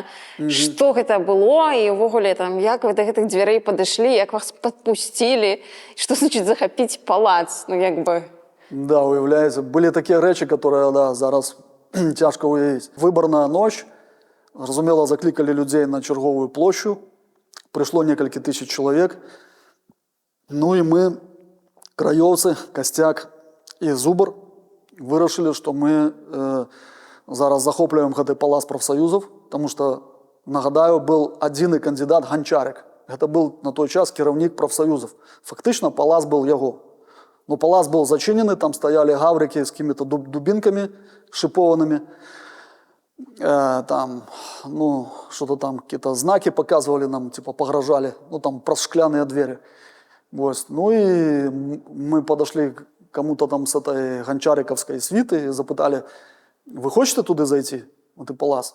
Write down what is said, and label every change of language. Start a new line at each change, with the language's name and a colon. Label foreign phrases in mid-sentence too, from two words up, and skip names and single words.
Belarusian: Што гэта было і ўвогуле там, як вы да гэтых дзвярэй падышлі, як вас падпусцілі, што значыць захапіць палац, ну як бы. Да, уяўляеце, былі такія рэчы, которые, да, зараз цяжка уявіць. Выбарная ноч, зразумела, заклікалі людзей на чарговую плошчу, прыйшло некалькі тысяч чалавек. Ну и мы, краёўцы, Костяк и Зубр, вырашылі, што мы зараз захоплюем гэты палац прафсаюзаў,
Russian: потому что,
Belarusian: нагадаю, был адзіны кандидат Ганчарик. Гэта был на той час кіраўнік прафсаюзаў. Фактычна палац был яго.
Russian: Но
Belarusian: палац был зачынены,
Russian: там стояли гаврики с какими-то дубинками шипованными. Там, ну, что-то там, какие-то знаки показывали нам, типа погрожали, ну, там, про шкляные двери. Вот. Ну, и мы подошли к кому-то там с этой гончариковской свиты и запытали, вы хотите туда зайти, в этот палац?